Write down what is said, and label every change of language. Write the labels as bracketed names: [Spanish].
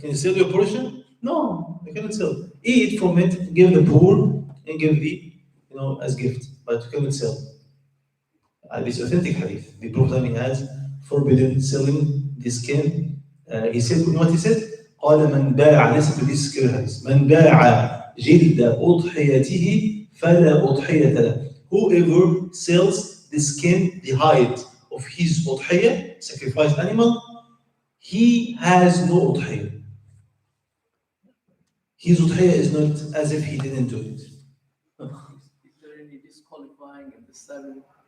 [English] Can you sell your portion? No, you cannot sell. Eat from it, give the poor, and give as gift. But you cannot sell. This authentic hadith. The Prophet has forbidden selling the skin. He said, you know what he said? [Arabic] قال من باع, [English] listen to this hadith. [Arabic] من باع جلد أضحيته فلا أضحية له. [English] Whoever sells the skin, the hide of his udhiyah, sacrificed animal, he has no udhiyah. His udhiyah is not as if he didn't do it. Is there any disqualifying in the seven?